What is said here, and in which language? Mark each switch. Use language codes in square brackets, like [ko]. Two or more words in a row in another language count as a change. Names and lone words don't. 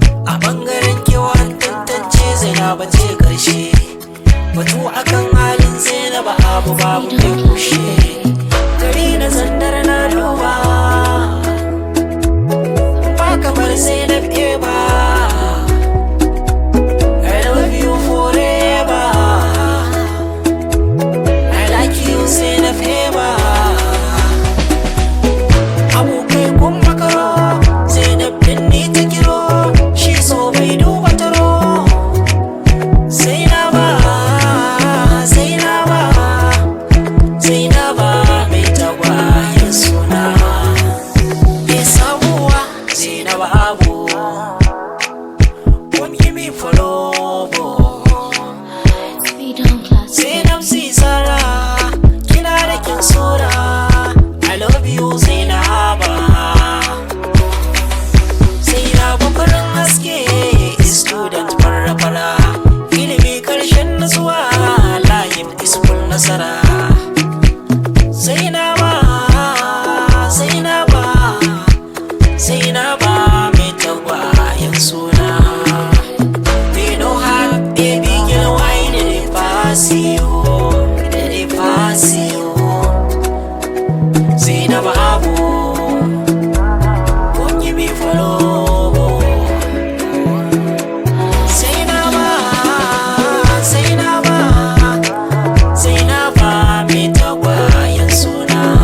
[ha] A ɓangaren kewa an tantance Zainab ce ƙarshe. Batu akan halin Zainab Abu babu mai kushe. Gari na zandar na duba. Ba kamar Zainab Eba. [en] I love you forever. I like you, Zainab Eba. [ha] Abokai kun makaro, Zainab din ni ta kiro, shi so bai duba taro. Zainaba, Zainaba, Zainaba mai tagwayen suna. Me sabuwa, Zainab Abu, kun yi mi falobo. Freedom Classic. Zainab Zizara, kina da kyan sura. [en] I love you, Zainaba. [ha] Zainab farin haske, student fara-fara. Ilimi ƙarshen nutsuwa, [en] life is full nasara. [ha] Zainaba, Zainaba, Zainaba mai tagwayen suna. [en] We know her, baby girl, why did it pass you? Did it pass you? [ha] Zainab Abu, kun yi mi follow. Zainaba, Zainaba, Zainaba mai tagwayen suna.